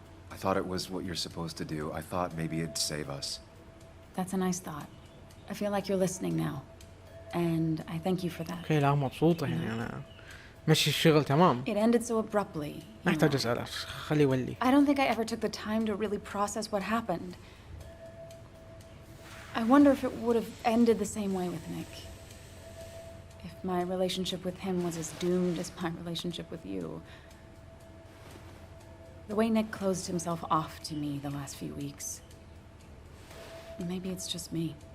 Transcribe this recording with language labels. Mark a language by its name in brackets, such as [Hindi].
[English] I thought it was what you're supposed to do. I thought maybe it'd save us. That's a nice thought. I feel like you're listening now. And I thank you for that. [Arabic] اوكي لا مبسوطة يعني أنا مشي الشغل تمام. [English] It ended so abruptly. [Arabic] ما يحتاج أسأله، خليه يولي. [English] I don't think I ever took the time to really process what happened. I wonder if it would have ended the same way with Nick. If my relationship with him was as doomed as my relationship with you. The way Nick closed himself off to me the last few weeks. Maybe it's just me.